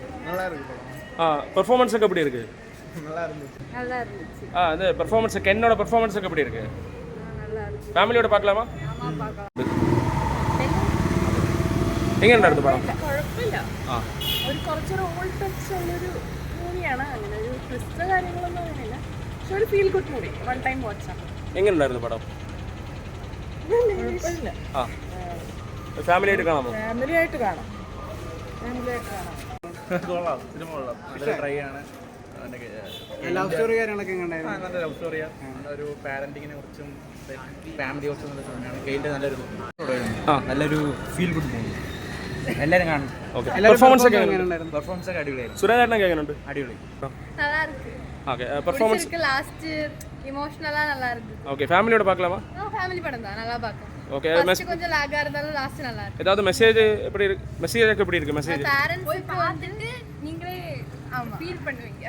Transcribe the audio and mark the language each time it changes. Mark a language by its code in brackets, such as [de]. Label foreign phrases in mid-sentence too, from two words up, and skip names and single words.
[ta] நல்லா இருக்கு படம். பெர்ஃபார்மன்ஸ் எப்படி இருக்கு? நல்லா இருந்துச்சு. நல்லா இருந்துச்சு. இந்த பெர்ஃபார்மன்ஸ் கென்னோட பெர்ஃபார்மன்ஸ் எப்படி இருக்கு? நல்லா இருக்கு. ஃபேமிலியோட பார்க்கலாமா? ஆமா பார்க்கலாம். [ml] എങ്ങനെ ഉണ്ടായിരുന്നു പടം? കുഴപ്പമില്ല. ഒരു കുറച്ചൊരു [en] old touch [ml] ഉള്ളൊരു മൂവിയാണ്. അങ്ങനെ ഒരു ട്വിസ്റ്റ് കാര്യങ്ങളൊന്നും അങ്ങനെയില്ല. പക്ഷെ ഒരു [en] feel good movie. one time [ml] വാച്ചാണ്. എങ്ങനെ ഉണ്ടായിരുന്നു പടം? കുഴപ്പമില്ല. ഫാമിലി ആയിട്ട് കാണാമോ? ഫാമിലി ആയിട്ട് കാണാം. കൊള്ളാം, സിനിമ കൊള്ളാം. നല്ല ട്രൈ ആണ്. [en] love story [ml] കാര്യങ്ങളൊക്കെ എങ്ങനെയായിരുന്നു? നല്ല [en] love storyയാണ്. [ml] ഒരു പാരന്റിങ്ങിനെ കുറിച്ചും ഫാമിലിയെ കുറിച്ചും നല്ല സിനിമയാണ്. കെയിൻ്റെ നല്ലൊരു [en] feel good movie. [ml] എല്ലാവരും കാണും. പെർഫോമൻസ് ഒക്കെ എങ്ങനെയുണ്ടായിരുന്നു? പെർഫോമൻസ് ഒക്കെ അടിപൊളിയായിരുന്നു. സുരേഷേട്ടനൊക്കെ എങ്ങനെയുണ്ട്? അടിപൊളി. [ta] நல்லா இருக்கு. [en] okay performance last emotionalலா [ta] நல்லா இருக்கு. ஓகே ஃபேமிலியோட பார்க்கலாமா? ஃபேமிலி படம் தான், நல்லா பார்க்கலாம். ஓகே ஃபர்ஸ்ட் கொஞ்சம் லாகா இருந்தாலும் லாஸ்ட் நல்லா இருக்கு. ஏதாவது மெசேஜ் எப்படி இருக்கு? மெசேஜ் எப்படி இருக்கு? மெசேஜ் பேரண்ட்ஸ் பார்த்துட்டு நீங்களே ஃபீல் பண்ணுவீங்க.